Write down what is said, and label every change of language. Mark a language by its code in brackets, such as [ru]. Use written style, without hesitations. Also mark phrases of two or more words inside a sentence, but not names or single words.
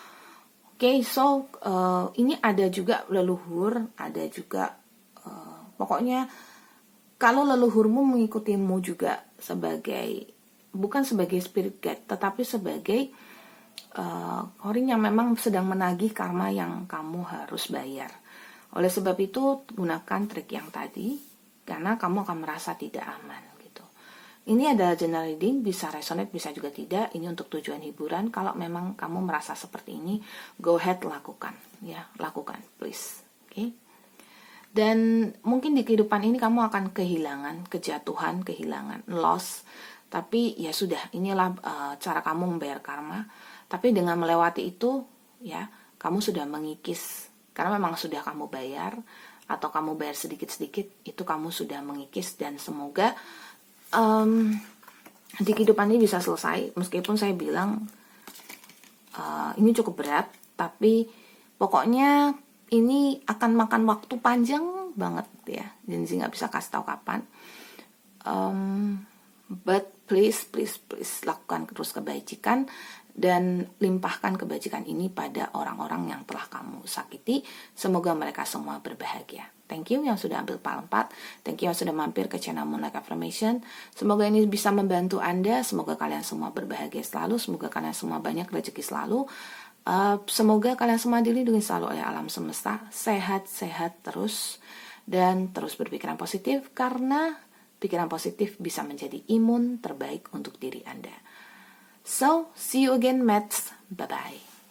[id] Oke, so ini ada juga leluhur, ada juga pokoknya kalau leluhurmu mengikutimu juga sebagai, bukan sebagai spirit guide, tetapi sebagai orang yang memang sedang menagih karma yang kamu harus bayar. Oleh sebab itu gunakan trik yang tadi, karena kamu akan merasa tidak aman gitu. Ini adalah [en] general reading, [id] bisa resonate, bisa juga tidak. Ini untuk tujuan hiburan. Kalau memang kamu merasa seperti ini, [en] go ahead, [id] lakukan ya, lakukan please. Oke. Dan mungkin di kehidupan ini kamu akan kehilangan, kejatuhan, kehilangan, loss. Tapi ya sudah, inilah cara kamu membayar karma. Tapi dengan melewati itu, ya, kamu sudah mengikis. Karena memang sudah kamu bayar, atau kamu bayar sedikit-sedikit, itu kamu sudah mengikis. Dan semoga di kehidupan ini bisa selesai. Meskipun saya bilang ini cukup berat, tapi pokoknya ini akan makan waktu panjang banget ya. Dan saya nggak bisa kasih tahu kapan. [en] But please [id] lakukan terus kebajikan dan limpahkan kebajikan ini pada orang-orang yang telah kamu sakiti. Semoga mereka semua berbahagia. [en] Thank you [id] yang sudah ambil PAL 4. [en] Thank you [id] yang sudah mampir ke channel Moonlight Affirmation. Semoga ini bisa membantu Anda. Semoga kalian semua berbahagia selalu. Semoga kalian semua banyak rezeki selalu. Semoga kalian semua dilindungi selalu oleh alam semesta. Sehat-sehat terus. Dan terus berpikiran positif, karena pikiran positif bisa menjadi imun terbaik untuk diri Anda. [en] So, see you again, mates. Bye-bye.